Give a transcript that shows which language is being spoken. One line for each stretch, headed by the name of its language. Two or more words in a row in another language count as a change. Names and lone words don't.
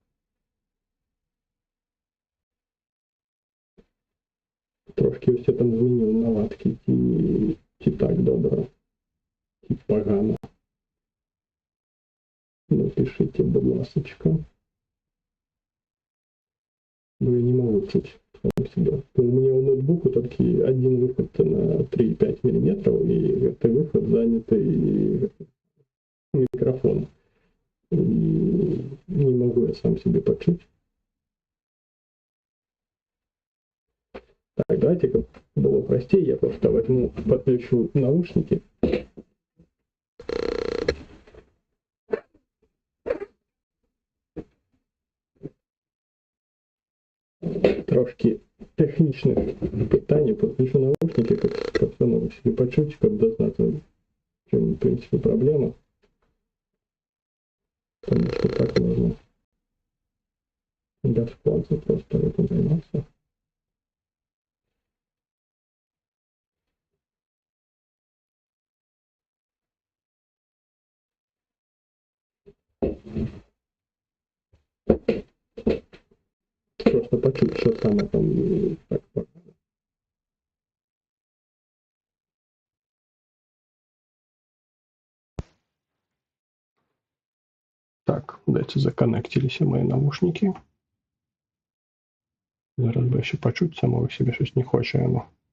Ukrainian: Трошки ось я там змінив наладки, чи так добре, чи погано. Напишіть, будь ласочка. Бо я не можу чути сам себе.
Russian: У меня у ноутбука только один выход на 3,5 мм, и это выход занятый микрофон. И не могу я сам себе почуть. Так, давайте, как было простее, я просто возьму, подключу наушники.
Ukrainian: Трошки технічних питань,
Russian: подключу наушники, как все могу себе почуть, как дознаться, в чем, в принципе, проблема. Потому что так можно бесплатно просто этим заниматься. Просто почуть, что саме там
Ukrainian: так погано.
Russian: Так, дайте законнектились мои наушники.
Ukrainian: Зараз би ще почуть самого себе щось не хоче воно.